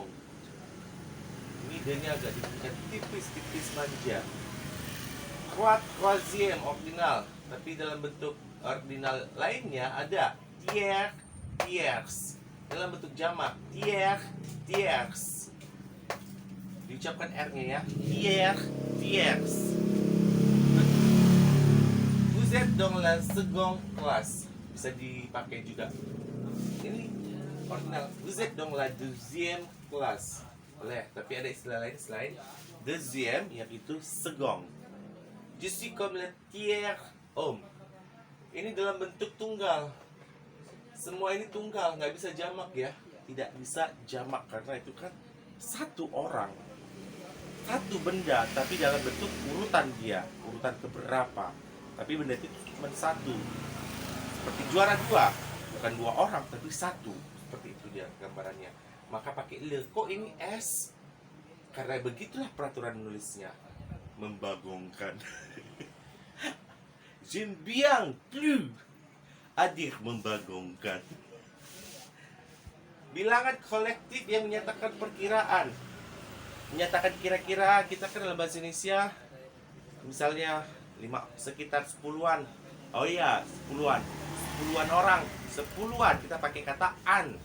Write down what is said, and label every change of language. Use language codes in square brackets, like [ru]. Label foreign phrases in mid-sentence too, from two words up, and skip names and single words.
[id] Ini D-nya agak diberikan tipis-tipis manja. Troisième ordinal, tapi dalam bentuk ordinal lainnya ada [fr] tiers, tiers. [id] Dalam bentuk jamak, [fr] tiers, tiers. [id] Diucapkan R-nya ya. [fr] Tiers, tiers. Vous êtes dans la seconde classe. [id] Bisa dipakai juga. Ini ordinal. [fr] Vous êtes dans la deuxième classe. [id] Boleh, tapi ada istilah lain selain deuxième, yaitu second. [fr] Je suis comme le tiers homme. [id] Ini dalam bentuk tunggal. Semua ini tunggal, nggak bisa jamak ya. Tidak bisa jamak karena itu kan satu orang, satu benda, tapi dalam bentuk urutan dia, urutan keberapa. Tapi benda itu cuma satu. Seperti juara dua, bukan dua orang, tapi satu. Seperti itu dia gambarannya. Maka pakai le. Kok ini S? Karena begitulah peraturan menulisnya. Membagongkan. [fr] J'aime bien plus à dire membagongkan. [id] Bilangan kolektif yang menyatakan perkiraan. Menyatakan kira-kira, kita kan dalam bahasa Indonesia misalnya sekitar 10-an. Oh iya, 10-an. 10-an orang, 10-an kita pakai kata an.